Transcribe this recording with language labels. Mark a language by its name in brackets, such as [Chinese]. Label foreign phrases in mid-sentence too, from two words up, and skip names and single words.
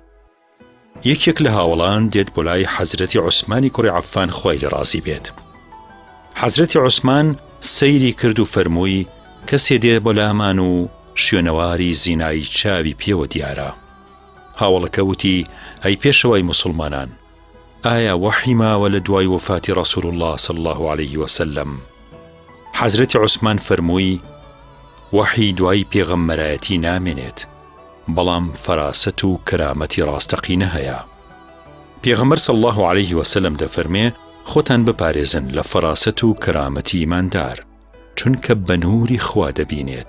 [Central Kurdish] یەکێک لە هاوڵان دێت بۆ لای حەزرەتی عوسمانی کوڕی عەفان خۆی لە ڕازی بێت. حەزرەتی عوسمان سەیری کرد و فەرمووی کەسێ دێت بۆ لامان و شوێنەواری زینایی چاوی پێوە دیارە. هاوڵەکە وتی ئەی پێشەوەی موسڵمانان، ئایا وەحی ماوە لە دوای وفاتی [Arabic] ڕەسوول الله صلی الله عليه وسلم؟ [Central Kurdish] حەزرەتی عوسمان فەرمووی وەحی دوای پێغەمبەرایەتی نامێنێت، بەڵام فەراسەت و کەرامەتی ڕاستەقینە هەیە. پێغەمبەر [Arabic] صلی الله عليه وسلم [Central Kurdish] دەفەرمێ خۆتان بپارێزن لە فەراسەت و کەرامەتی ئیماندار، چونکە بە نووری خوا دەبینێت.